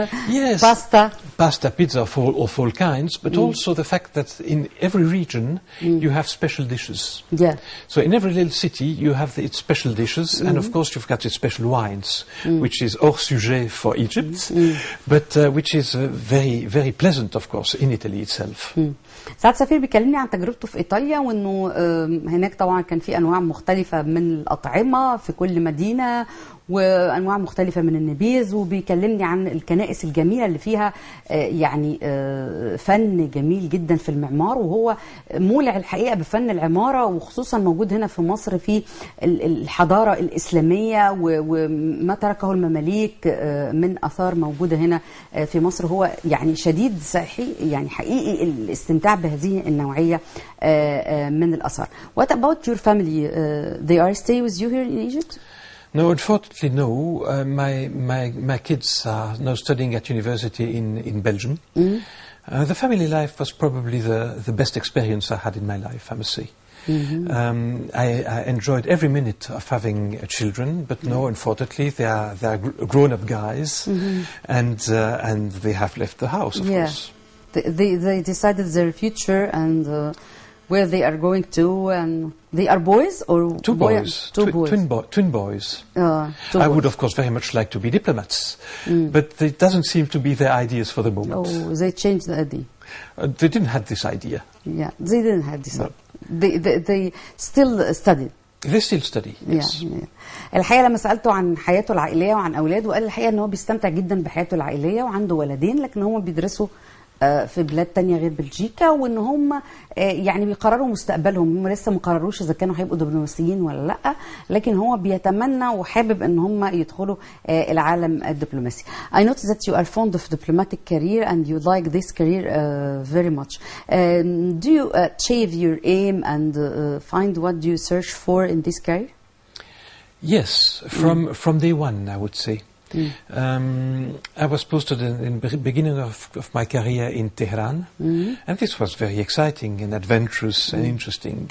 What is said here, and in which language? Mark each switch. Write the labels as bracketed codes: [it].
[en] yes, pasta, pizza of all kinds, but also the fact that in every region you have special dishes. Yeah. So in every little city you have its special dishes, and of course you've got its special wines, which is hors sujet for Egypt, but which is very, very pleasant, of course, in Italy itself. [ar] سعادة السفير بيكلمني عن تجربته في إيطاليا، وإنه هناك طبعا كان في أنواع مختلفة من الأطعمة في كل مدينة، وأنواع مختلفة من النبيذ، وبيكلمني عن الكنائس الجميلة اللي فيها يعني فن جميل جدا في المعمار، وهو مولع الحقيقة بفن العمارة، وخصوصا موجود هنا في مصر في الحضارة الإسلامية، وما تركه المماليك من أثار موجودة هنا في مصر. هو يعني شديد يعني حقيقي الاستمتاع بهذه النوعية من الأثار. [en] What about your family? They are stay with you here in Egypt? No, unfortunately, no. My kids are now studying at university in Belgium. The family life was probably the best experience I had in my life, I must say. I enjoyed every minute of having children, but no, unfortunately, they are grown-up guys, and they have left the house, of course. They decided their future and where they are going to, and they are boys or two boys, twin boys. I would of course very much like to be diplomats, but it doesn't seem to be their ideas for the moment. Oh, they changed the idea. They didn't have this idea. Yeah, they didn't have this. No. They still study. They still study. Yes. Yeah. [ar] الحقيقة لما سألته عن حياته العائلية وعن أولاده، قال الحقيقة إن هو بيستمتع جدا بحياته العائلية، وعنده ولدين، لكن هم بيدرسوا في بلاد تانية غير بلجيكا، وان هم يعني بيقرروا مستقبلهم. هم لسه ما قرروش اذا كانوا هيبقوا دبلوماسيين ولا لا، لكن هو بيتمنى وحابب ان هم يدخلوا العالم الدبلوماسي. [en] I noticed that you are fond of diplomatic career and you like this career very much. Do you achieve your aim and find what you search for in this career? Yes, from day one, I would say. I was posted in the beginning of my career in Tehran, and this was very exciting and adventurous and interesting.